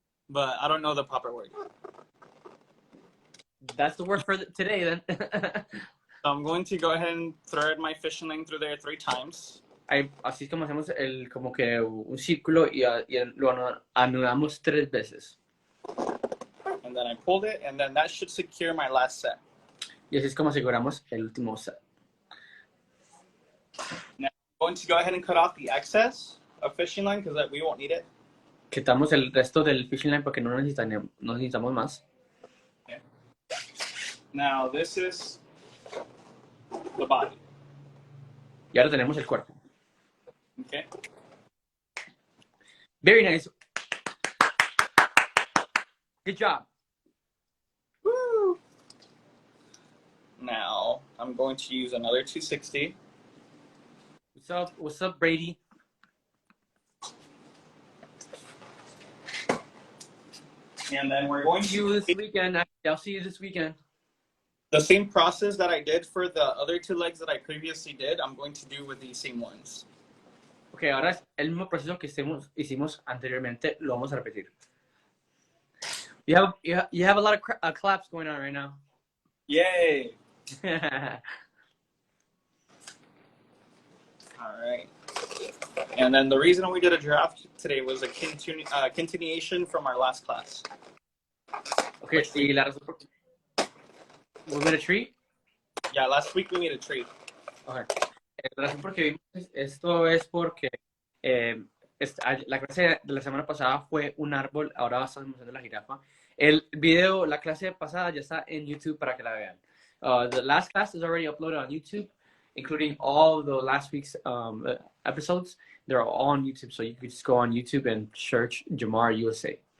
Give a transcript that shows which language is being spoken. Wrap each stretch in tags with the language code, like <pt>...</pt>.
<en>But I don't know the proper word. That's the word for today then. So I'm going to go ahead and thread my fishing line through there 3 times.</en> <es>Así es como hacemos como que un círculo y lo anudamos 3 veces.</es> <en>And then I pulled it, and then that should secure my last set.</en> <es>Y así es como aseguramos el último set.</es> <en>Now I'm going to go ahead and cut off the excess of fishing line because we won't need it.</en> <es>Quitamos el resto del fishing line porque no necesitamos más.</es> <en>Okay. Now this is the body.</en> <es>Y ahora tenemos el cuerpo.</es> <en>Okay. Very nice. Good job. Woo! Now I'm going to use another 260. What's up, Brady? And then we're going to see you this weekend. I'll see you this weekend. The same process that I did for the other 2 legs that I previously did, I'm going to do with these same ones.</en> <es>Okay, ahora es el mismo proceso que hicimos anteriormente, lo vamos a repetir.</es> <en>You have a lot of claps going on right now. Yay! All right. And then the reason we did a draft today was a continuation from our last class.</en> <es>Okay, y la razón por...</es> <en>We made a tree? Yeah, last week we made a tree. Okay.</en> <es>La razón por qué vimos esto es porque la clase de la semana pasada fue un árbol, ahora estamos haciendo la jirafa. El video, la clase pasada ya está en YouTube para que la vean.</es> <en>The last class is already uploaded on YouTube, including all the last week's episodes. They're all on YouTube, so you can just go on YouTube and search Jamar USA.</en>